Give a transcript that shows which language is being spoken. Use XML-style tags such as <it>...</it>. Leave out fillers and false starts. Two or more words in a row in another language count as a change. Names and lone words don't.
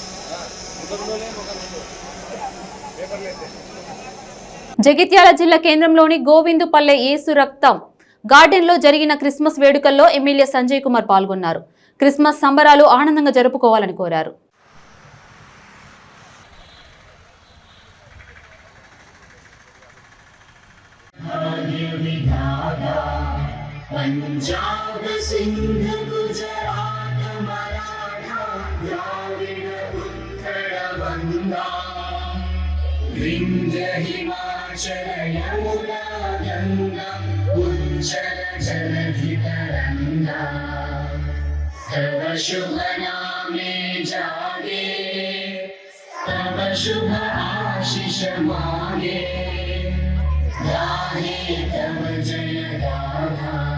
<te>జగిత్యాల జిల్లా కేంద్రంలోని గోవిందుపల్లె యేసు రక్తం గార్డెన్లో జరిగిన క్రిస్మస్ వేడుకల్లో ఎమ్మెల్యే సంజయ్ కుమార్ పాల్గొన్నారు. క్రిస్మస్ సంబరాలు ఆనందంగా జరుపుకోవాలని కోరారు.</te> <bn>पंजाब सिंध गुजरात मराठा द्राविड उत्कल বঙ্গা বিন্ধ্য হিমাচল যমুনা গঙ্গা উজ্জল জলধি তরঙ্গা তব শুভ নামে জাগে তব শুভ আশিষ মাগে গাহে তব জয় গাথা</bn>